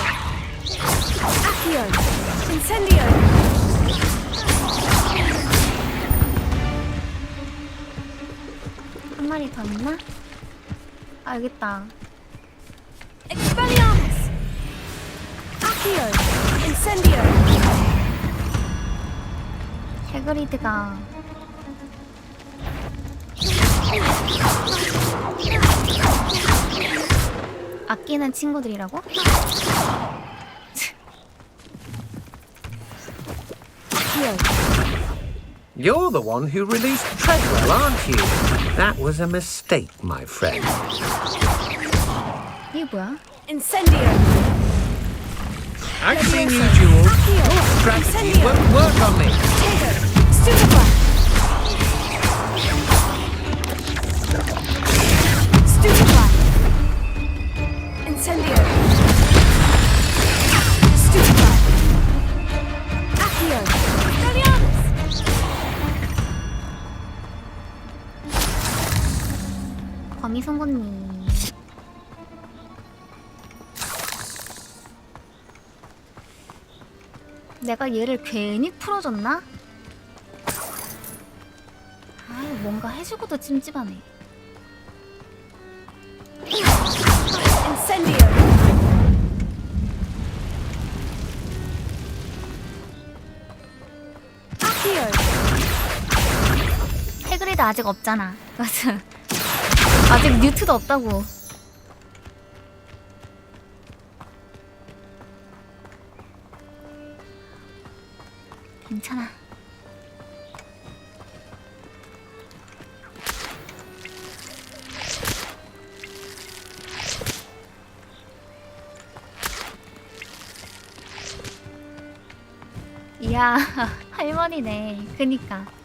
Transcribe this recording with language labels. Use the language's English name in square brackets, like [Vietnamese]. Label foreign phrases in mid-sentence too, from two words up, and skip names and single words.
[Korean] Accio! Incendio! 한 마리 더 있나? 아, 여기 있다. Expelliarmus! Accio! Incendio! 해그리드가 아끼는 친구들이라고? [English] You're the one who released Treadwell, aren't you? That was a mistake, my friend. [Korean] 이게 뭐야? Incendio! [English] I've seen you, Jules. Your strategy won't work on me. [Korean] Stupefy! Stupefy! Incendio! Stupefy! Accio! Expelliarmus! 거미 송곳니. 내가 얘를 괜히 풀어줬나? 아, 뭔가 해주고도 찜찜하네. Incendio! Accio! 해그리드 아직 없잖아. 맞아. 아직 뉴트도 없다고. 괜찮아. 이야, 할머니네. 그니까.